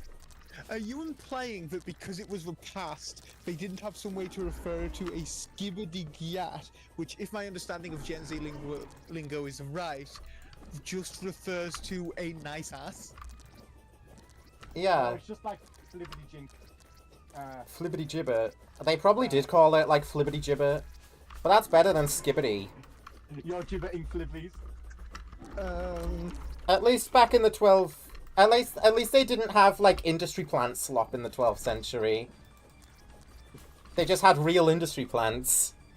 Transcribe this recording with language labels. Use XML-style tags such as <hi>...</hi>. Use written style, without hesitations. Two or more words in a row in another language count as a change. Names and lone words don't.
<en>Are you implying that because it was the past, they didn't have some way to refer to a skibbity-gyat, which, if my understanding of Gen Z lingo is right, just refers to a nice ass? Yeah. It's just like flippity jink. Flibbity gibbet. They probably did call it like flibbity gibbet, but that's better than skibbity. You're gibbeting flibbies. At least back in the 12th. At least they didn't have like industry plant slop in the 12th century. They just had real industry plants.</en>